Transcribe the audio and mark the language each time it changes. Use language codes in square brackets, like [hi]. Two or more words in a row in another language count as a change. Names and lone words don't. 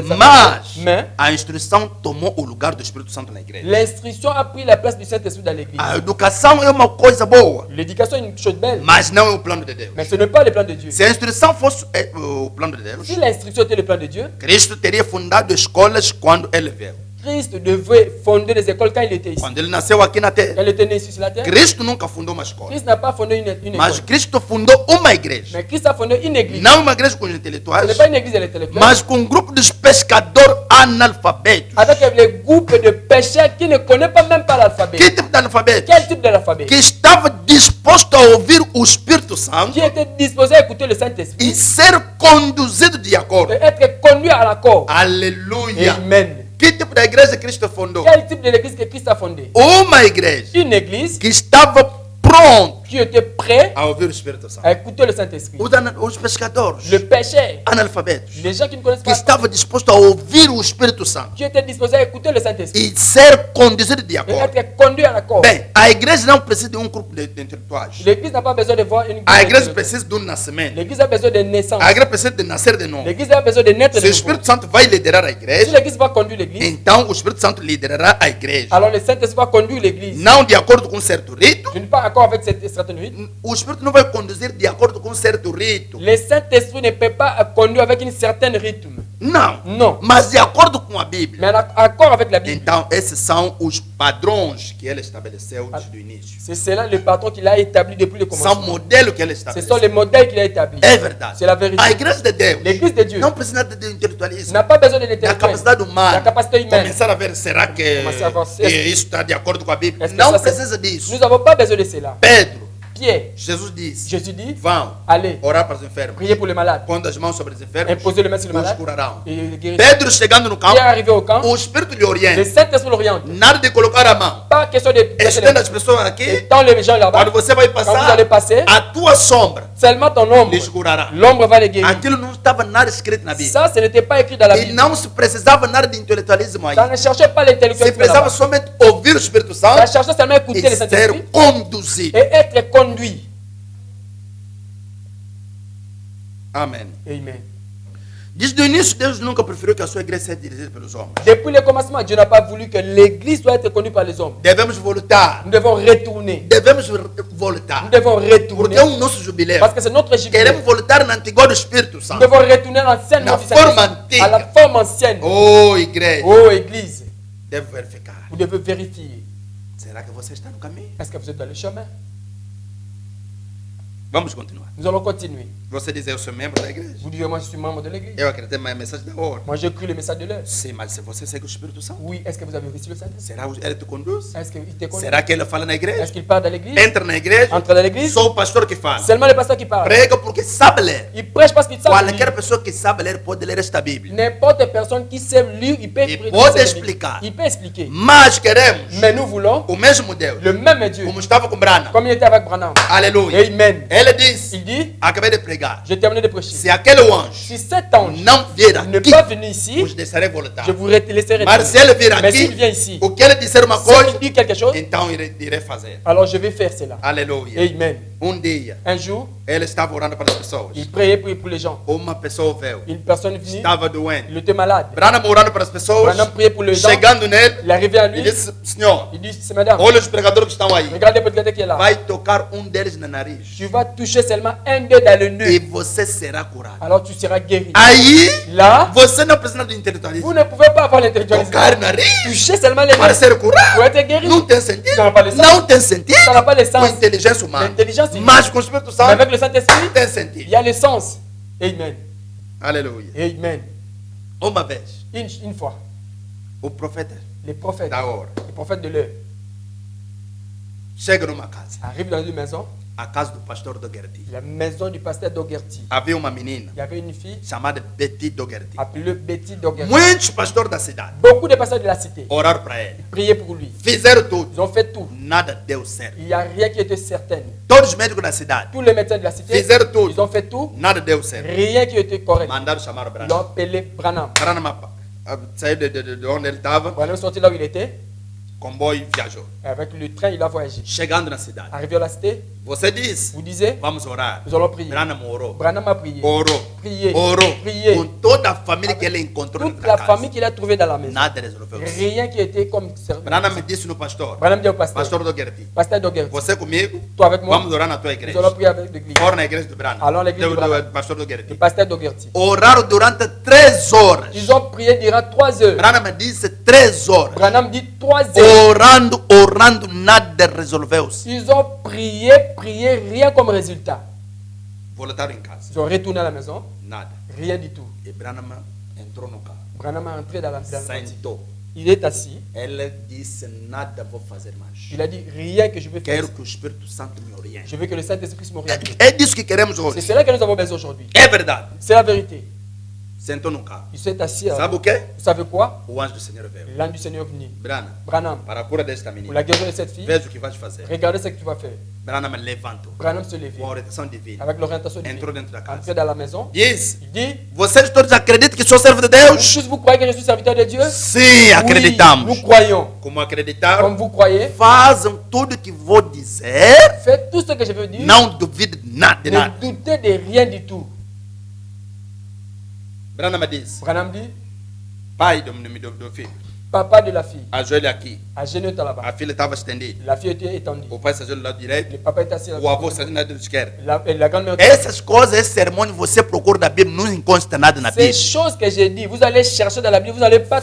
[pt] mas [fr] mais [pt] a instrução tomou o lugar do Espírito Santo na igreja. [fr] l'instruction a pris la place du Saint-Esprit dans l'église. [pt] A educação é uma coisa boa, [fr] L'éducation est une chose belle, [pt] mas não é o plano de Deus. [fr] mais ce n'est pas le plan de Dieu. [pt] Se a instrução fosse o plano de Deus, [fr] Si l'instruction était le plan de Dieu, [pt] Cristo teria fundado escolas quando ele veio. [fr] Christ devait fonder les écoles quand il était ici. [pt] Quando ele nasceu aqui na [fr] Quand [pt] terra, [fr] il était né ici sur la terre, [pt] Cristo nunca fundou uma escola, [fr] Christ n'a pas fondé une [pt] mas [fr] école. [pt] Cristo fundou uma igreja. [fr] Mais Christ a fondé une église. [pt] Não uma igreja com os [fr] Ce [pt] intelectuais, [fr] n'est pas une église intellectuelle. [pt] mas com um grupo de pescadores analfabetos. [fr] Avec les groupes de pécheurs qui ne connaissent pas même pas l'alphabet. [pt] Que tipo de analfabetos? [fr] Quel type d'alphabet? [pt] Que estava disposto a ouvir o Espírito Santo [fr] Qui était disposé à écouter le Saint-Esprit [pt] e ser conduzido de acordo. [fr] et être conduit à l'accord. [pt] Aleluia! [fr] Amen. [pt] Que tipo de igreja Cristo fundou? [fr] Quel type de l'église que Christ a fondé? [pt] Uma igreja [fr] Une église [pt] que estava pronto [fr] qui était prête [pt] a ouvir o Espírito Santo. [fr] à écouter le Saint-Esprit. [pt] Os pescadores [fr] Le pécheur, [pt] analfabetos [fr] les gens qui ne connaissent [pt] que [fr] pas, [pt] estava disposto a ouvir o Espírito Santo [fr] qui étaient disposés à écouter le Saint-Esprit [pt] e ser conduzido de [fr] et [pt] acordo. [fr] être conduits à l'accord. [pt] Bem, a igreja não precisa de um grupo de intelectuais. [fr] L'église n'a pas besoin de voir une [pt] A igreja [fr] église. [pt] precisa de um nascimento. [fr] L'église a besoin de naissance. [pt] A igreja precisa de nascer de novo. [fr] L'église a besoin de naître [pt] Se [fr] de [pt] o [fr] nouveau. [pt] Espírito Santo vai liderar a [fr] Si [pt] igreja, [fr] l'église va conduire l'église, [pt] então o Espírito Santo liderará a igreja. [fr] alors le Saint-Esprit va conduire l'église. [pt] Não de acordo com um certo rito. [fr] Je ne suis pas d'accord avec cette certaine rythme. [pt] O Espírito não vai conduzir de acordo com um certo rito. [fr] Le Saint-Esprit ne peut pas conduire avec une certaine rythme. [pt] Não. [fr] Non. [pt] Mas de acordo com a Bíblia. [fr] Mais en accord avec la Bible. [pt] Então, esses são os padrões que ele estabeleceu desde o início. [fr] C'est cela le patron qu'il a établi depuis le [pt] São [fr] commencement. [pt] modelos que ele [fr] Ce sont les [pt] estabeleceu. [fr] modèles qu'il a établis. [pt] É verdade. [fr] C'est la vérité. [pt] A igreja de Deus [fr] L'église de Dieu [pt] não precisa de intelectualismo. [fr] n'a pas besoin de [pt] Da [fr] l'intellectuel, [pt] capacidade [fr] la [pt] humana. [fr] capacité humaine. [pt] Começar a ver, será que Começar a ver, isso está de acordo com a Bíblia? [fr] Est-ce que [pt] Não [fr] ça, c'est- [pt] precisa disso. [fr] Nous n'avons pas besoin de cela. [pt] Pedro, [fr] Pierre, [pt] Jesus disse: [fr] Jésus dit, [pt] vão [fr] allez, [pt] orar para os enfermos. [fr] priez pour les malades, [pt] Pondo as mãos sobre os enfermos, [fr] imposez les mains sur les [pt] os [fr] malades [pt] curarão. [fr] et guérissez. [pt] Pedro chegando no campo, [fr] Pierre arrivé au camp, [pt] o Espírito lhe [fr] le [pt] orienta. [fr] Saint-Esprit l'oriente. [pt] Nada de colocar a mão. [fr] Pas question de placer les [pt] Estenda [fr] mains. [pt] as pessoas aqui. [fr] Étends les gens là-bas. [pt] Quando você vai [fr] Quand vous allez [pt] passar, [fr] passer, [pt] a tua sombra [fr] seulement ton ombre, [pt] lhes curará. [fr] l'ombre va les guérir. [pt] Aquilo não estava nada escrito na Bíblia. [fr] Ça, ce n'était pas écrit dans la [pt] E [fr] Bible. [pt] não se precisava nada de intelectualismo aí. [fr] Ça ne cherchait pas [pt] Você [fr] l'intellectuel. [pt] precisava somente ouvir o Espírito [fr] Ça [pt] Santo [fr] cherchait seulement écouter le [pt] e [fr] Saint-Esprit [pt] ser conduzido. [fr] et être conduit. [pt] Amém. [fr] Amen. [pt] Desde o início, Deus nunca preferiu que a sua igreja seja dirigida pelos homens. [fr] Depuis le commencement, Dieu n'a pas voulu que l'église soit être conduite par les hommes. [pt] Devemos voltar. [fr] Nous devons retourner. [pt] Devemos [fr] Nous [pt] voltar. [fr] devons [pt] Porque [fr] retourner. [pt] é o nosso jubileu. [fr] Parce que c'est notre jubilé. [pt] Queremos voltar na antiga do Espírito [fr] Nous [pt] Santo. [fr] devons retourner l'ancienne La vie du forme Saint-Esprit, antique. à la forme ancienne. [pt] Oh, igreja. [fr] Oh, église, [pt] Deve verificar. [fr] vous devez vérifier. [pt] Será que você está no caminho? [fr] Est-ce que vous êtes dans le chemin? [pt] Vamos continuar. [fr] Nous allons continuer. [pt] Você diz, eu sou membro da igreja. [fr] Vous dites, moi je suis membre de l'église. [pt] Eu acredito na mensagem da hora. [fr] Moi j'ai cru le message de l'heure. [pt] Sim, mas se você segue o Espírito Santo, [fr] Oui, est-ce que vous avez reçu le Saint-Esprit? [pt] será que ele te conduz? [fr] Est-ce qu'il te connaît? [pt] Será que ele fala na igreja? [fr] Est-ce qu'il parle dans l'église? [pt] Entra na igreja, [fr] Entre dans l'église? [pt] só o pastor que fala. [fr] Seulement le pasteur qui parle. [pt] Prega porque sabe ler. [fr] Il prêche parce qu'il sait [pt] Qualquer [fr] lire. [pt] pessoa que sabe ler pode ler esta Bíblia. [fr] N'importe personne qui sait lire, il peut Il prêcher peut cette [pt] explicar. [fr] Bible. Il peut expliquer. [pt] Mas queremos [fr] Mais nous voulons [pt] o mesmo Deus, [fr] le même Dieu. [pt] como estava com Branham. [fr] Comme il était avec Branham. [pt] Aleluia. [fr] Amen. [pt] Ele disse, [fr] Il dit, [pt] acabei de pregar, [fr] j'ai terminé de prêcher. [pt] se aquele anjo [fr] Si cet ange [pt] não vir [fr] ne [pt] aqui, [fr] pas venir ici, [pt] os deixarei voltar. [fr] je vous laisserai [pt] Mas se ele vir [fr] Mais s'il vient [pt] aqui, [fr] ici, [pt] o que ele disser uma [fr] s'il [pt] coisa, [fr] dit quelque chose, [pt] então irei fazer. [fr] alors je vais faire cela. [pt] Aleluia. [fr] Amen. [pt] Dia, [fr] Un jour, [pt] ele estava orando para as pessoas. [fr] il priait pour les gens. [pt] Uma pessoa veio, [fr] Une personne est venue, [pt] estava doente. [fr] il était malade. [pt] Branham orando para as pessoas, [fr] Branham priait pour les gens. [pt] chegando nele, [fr] Il est arrivé à lui, [pt] ele disse, Senhor, [fr] il dit, c'est madame, [pt] olha os pregadores que estão aí. [fr] regardez votre gars qui est là. [pt] Vai tocar deles na nariz. [fr] Tu vas toucher seulement un d'eux dans le [pt] E [fr] nez. [pt] você será curado. [fr] Alors tu seras guéri. [pt] Aí, [fr] Là, [pt] você não precisa de intelectualismo. [fr] vous ne pouvez pas avoir l'intellectualisme. [pt] Tocar nariz [fr] Toucher seulement les [pt] para [fr] nez [pt] ser curado. [fr] pour être guéri. [pt] Não tem sentido. [fr] Ça n'a pas de sens. [pt] Não tem sentido [fr] Ça n'a pas de [pt] com [fr] sens. [pt] inteligência humana. [fr] L'intelligence humaine. [pt] Mas com o Espírito [fr] Mais [pt] Santo [fr] avec le Saint-Esprit, [pt] tem [fr] il [pt] sentido. [fr] y a le sens. [pt] Amen. Aleluia. [fr] Amen. [pt] Uma vez, [fr] Une fois, [pt] o profeta [fr] les prophètes, [pt] da hora [fr] les prophètes de l'heure, [pt] chega numa casa, [fr] arrivent dans une maison, [pt] a casa do pastor Dougherty. [fr] la maison du pasteur Dougherty. [pt] Havia uma menina [fr] Il y avait une fille [pt] chamada Betty Dougherty. [fr] appelée Betty Dougherty. [pt] Muitos pastores da cidade [fr] Beaucoup de pasteurs de la cité [pt] oraram para ele. [fr] priaient pour lui. [pt] Fizeram tudo. [fr] Ils ont fait tout. [pt] Nada deu certo. [fr] Il n'y a rien qui était certain. [pt] Todos os médicos da cidade [fr] Tous les médecins de la cité, [pt] fizeram [fr] ils [pt] tudo. [fr] ont fait tout. [pt] Nada deu certo. [fr] Rien qui était correct. [pt] Mandaram chamar o [fr] Ils l'ont [pt] Branham. [fr] appelé Branham. [pt] Branham saiu de onde ele estava, [fr] Branham est sorti là où il était. [pt] comboio viajou. [fr] Avec le train, il a voyagé. [pt] Chegando na cidade, [fr] Arrivé à la cité, [pt] você disse, [fr] vous disiez, [pt] vamos orar. [fr] nous allons prier. [pt] Branham orou. [fr] Branham a prié. [pt] Orou. [fr] Prié. [pt] Orou. [fr] Prié. [pt] Com toda a família que ele encontrou [fr] Toute [pt] na [fr] la [pt] casa. [fr] famille qu'il a trouvée dans la maison. [pt] Nada resolveu. [fr] Rien qui était comme service. [pt] Branham me disse no pastor, [fr] Branham dit au pasteur, [pt] pastor Dougherty, [fr] pasteur Dougherty, [pt] você comigo, [fr] toi avec moi, [pt] vamos orar na tua [fr] nous [pt] igreja. [fr] allons prier avec l'église. [pt] Fora na igreja do Branham. [fr] Allons à l'église de Branham. [pt] pastor [fr] Le [pt] Dougherty. [fr] pasteur Dougherty. [pt] Oraram durante 3 horas. [fr] Ils ont prié durant 3 heures. [pt] Branham me disse 3 horas. [fr] Branham dit 3 heures. [pt] Orando, nada resolveu-se. [fr] Ils ont prié, rien comme résultat. [pt] Voltaram em casa. [fr] Ils ont retourné à la maison, [pt] Nada. [fr] rien du tout. [pt] E Branham entrou no carro. [fr] Branham est entré dans la voiture. [pt] Sentou. [fr] Il est assis. [pt] Ele disse, nada vou fazer mais. [fr] Il a dit, rien que je veux faire. [pt] Quero que o Espírito Santo me oriente. [fr] Je veux que le Saint-Esprit m'oriente. [pt] É disso que queremos [fr] C'est [pt] hoje. [fr] cela que nous avons besoin aujourd'hui. [pt] É verdade. [fr] C'est la vérité. [pt] Sentou no carro. [fr] Il s'est assis. [pt] Sabe o quê? [fr] Vous savez quoi? [pt] O anjo do Senhor veio. [fr] L'âme du Seigneur est venu. [pt] Branham, [fr] Branham, [pt] para a cura desta [fr] pour [pt] menina, [fr] la guérison de cette fille, [pt] veja o que vais fazer. [fr] regardez ce que tu vas faire. [pt] Branham levantou. [fr] Branham se levait [pt] Com a orientação divina. [fr] avec l'orientation divine. [pt] Entrou dentro da [fr] Entré [pt] casa. [fr] dans la maison. [pt] Disse, [fr] Il dit, [pt] vocês todos acreditam que sou servo de Deus? [fr] tous vous croyez que je suis serviteur de Dieu? [pt] Sim, [fr] Oui, [pt] acreditamos. [fr] nous croyons. [pt] Como acreditaram, [fr] Comme vous croyez, [pt] fazem tudo o que vou dizer. [fr] faites tout ce que je veux dire. [pt] Não duvide de nada. De [fr] Ne [pt] nada. [fr] doutez de rien du tout. [pt] Branham disse, [fr] Branham dit, [pt] pai do filho, [fr] papa de la fille, [pt] ajoelha aqui. [fr] agenouille-toi là-bas. [pt] A filha estava estendida. [fr] La fille était étendue. [pt] O pai se ajoelha do lado direito. [fr] Le papa est assis là. [pt] O avô se ajoelha do lado esquerdo. [fr] La grand-mère. [pt] Essas coisas, esse sermão, você procura da Bíblia, não encontra nada na [fr] Ces [pt] Bíblia. [fr] choses que j'ai dit, vous allez chercher dans la Bible, vous n'allez pas.